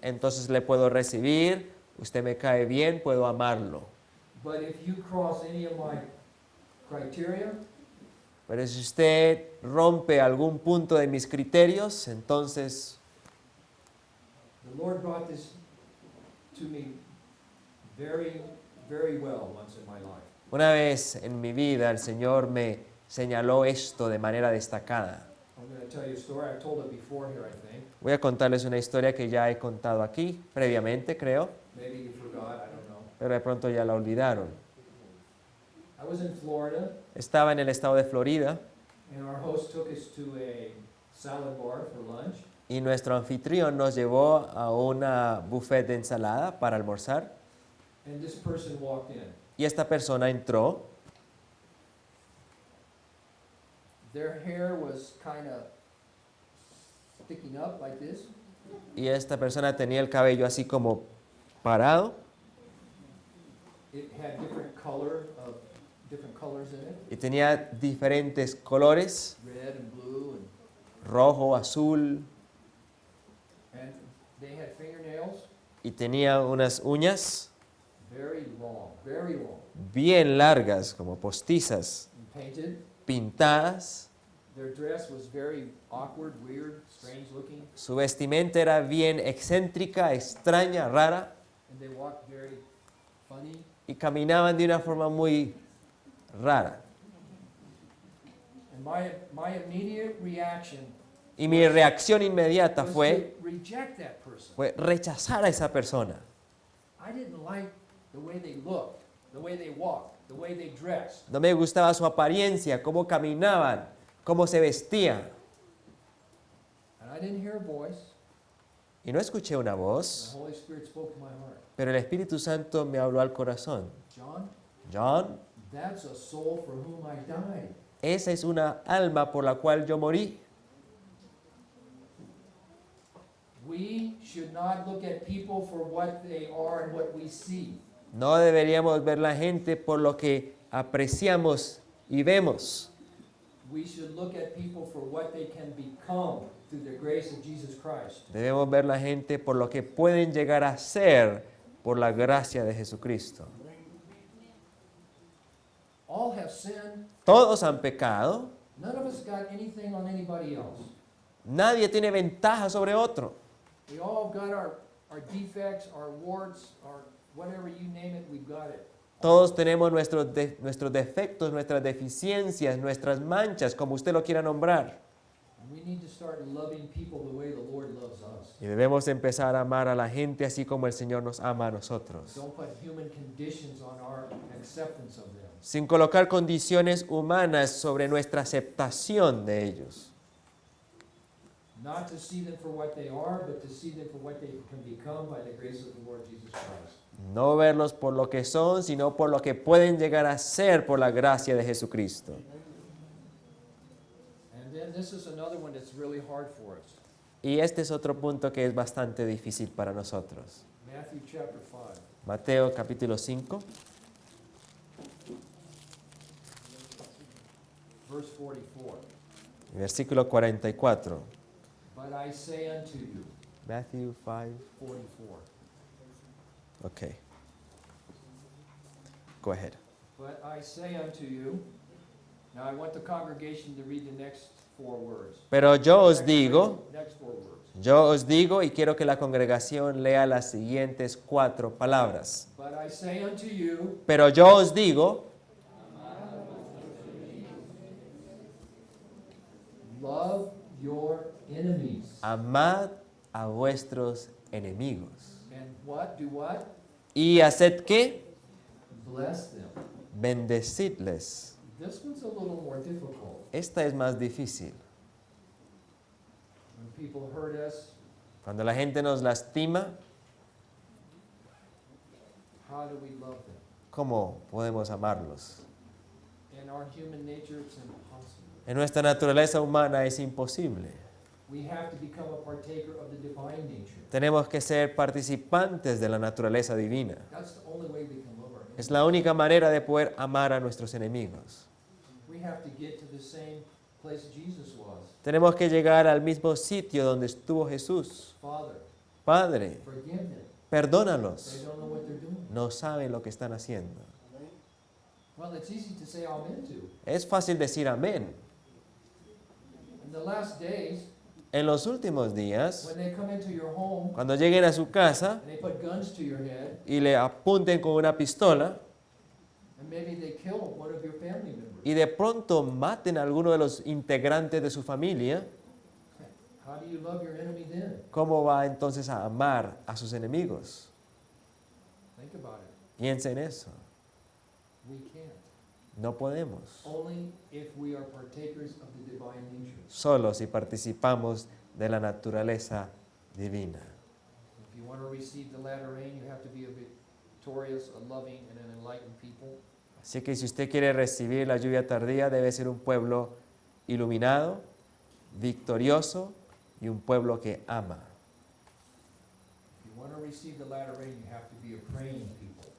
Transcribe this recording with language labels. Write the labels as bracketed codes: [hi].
[es] entonces le puedo recibir, usted me cae bien, puedo amarlo. [en] But if you cross any of my criteria, [es] Pero si usted rompe algún punto de mis criterios, entonces [en] the Lord brought this to me very, very well once in my life. [es] una vez en mi vida el Señor me señaló esto de manera destacada. [en] I'm going to tell you a story. I've told it before here, I think. [es] Voy a contarles una historia que ya he contado aquí previamente, creo, [en] Maybe you forgot, I don't know. [es] pero de pronto ya la olvidaron. [en] I was in Florida, [es] Estaba en el estado de Florida [en] and our host took us to a salad bar for lunch. [es] y nuestro anfitrión nos llevó a una buffet de ensalada para almorzar [en] And this person walked in. [es] y esta persona entró. [en] Their hair was kind of sticking up like this. [es] Y esta persona tenía el cabello así como parado [en] It had different colors in it, [es] y tenía diferentes colores, [en] red and blue, [es] rojo, azul, [en] and they had fingernails, [es] y tenía unas uñas [en] very long, [es] bien largas, como postizas, [en] and painted. [es] pintadas. [en] Their dress was very awkward, weird, strange looking, [es] Su vestimenta era bien excéntrica, extraña, rara, [en] and they walked very funny. [es] y caminaban de una forma muy rara. [en] And my immediate reaction [es] Y mi reacción inmediata [en] was [es] fue [en] to reject that person. [es] rechazar a esa persona. [en] I didn't like the way they looked, the way they walked, the way they dressed. [es] No me gustaba su apariencia, cómo caminaban, cómo se vestían. [en] And I didn't hear a voice. [es] Y no escuché una [en] The [es] voz, [en] Holy Spirit spoke to my heart. [es] pero el Espíritu Santo me habló al corazón. [en] John, [es] John, [en] that's a soul for whom I died. [es] esa es una alma por la cual yo morí. [en] We should not look at people for what they are and what we see. [es] No deberíamos ver la gente por lo que apreciamos y vemos. [en] We should look at people for what they can become through the grace of Jesus Christ. [es] Debemos ver la gente por lo que pueden llegar a ser por la gracia de Jesucristo. [en] All have sinned. [es] Todos han pecado. [en] None of us got anything on anybody else. [es] Nadie tiene ventaja sobre otro. [en] We all got our defects, our warts, our whatever you name it, we've got it. [es] Todos tenemos nuestros defectos, nuestras deficiencias, nuestras manchas, como usted lo quiera nombrar. [en] And we need to start loving people the way the Lord loves us. [es] Y debemos empezar a amar a la gente así como el Señor nos ama a nosotros. [en] Don't put human conditions on our acceptance of them. [es] Sin colocar condiciones humanas sobre nuestra aceptación de ellos. [en] Not to see them for what they are, but to see them for what they can become by the grace of the Lord Jesus Christ. [es] No verlos por lo que son, sino por lo que pueden llegar a ser por la gracia de Jesucristo. [en] And then this is another one that's really hard for us. [es] Y este es otro punto que es bastante difícil para nosotros. [en] Matthew chapter 5. [es] Mateo capítulo 5, [en] Verse 44. [es] versículo 44. [en] But I say unto you, Matthew 5, 44. okay. Go ahead. But I say unto you, now I want the congregation to read the next four words. [es] Pero yo os digo, [en] Next four words. [es] y quiero que la congregación lea las siguientes 4 palabras. [en] But I say unto you, [es] Pero yo os digo, [en] love your enemies. [es] amad a vuestros enemigos. [en] And what? Do what? [es] Y haced qué? [en] Bless them. [es] Bendecidles. [en] This one's a little more difficult. [es] Esta es más difícil. [en] When people hurt us, [es] Cuando la gente nos lastima, [en] how do we love them? [es] ¿cómo podemos amarlos? [en] In our human nature, it's impossible. [es] En nuestra naturaleza humana es imposible. [en] We have to become a partaker of the divine nature. [es] Tenemos que ser participantes de la naturaleza divina. [en] That's the only way we can love our enemies. [es] Es la única manera de poder amar a nuestros enemigos. [en] We have to get to the same place Jesus was. [es] Tenemos que llegar al mismo sitio donde estuvo Jesús. [en] Father, [es] Padre, [en] forgive them. They [es] perdónalos. [en] don't know what they're doing. [es] No saben lo que están haciendo. [en] Well, it's easy to say amen to. [es] Es fácil decir amén. [en] In the last days, [es] En los últimos días, [en] when they come into your home [es] cuando lleguen a su casa [en] and they put guns to your head, [es] y le apunten con una pistola [en] and maybe they kill one of your family members, [es] y de pronto maten a alguno de los integrantes de su familia, [en] how do you love your enemy then? [es] ¿cómo va entonces a amar a sus enemigos? [en] Think about it. [es] Piensa en eso. [en] We can't. [es] No podemos. [en] Only if we are partakers of the divine nature. [es] Solo si participamos de la naturaleza divina. [en] If you want to receive the latter rain, you have to be a victorious, a loving, and an enlightened people. [es] Así que si usted quiere recibir la lluvia tardía, debe ser un pueblo iluminado, victorioso, y un pueblo que ama. [en] If you want to receive the latter rain, you have to be a praying people.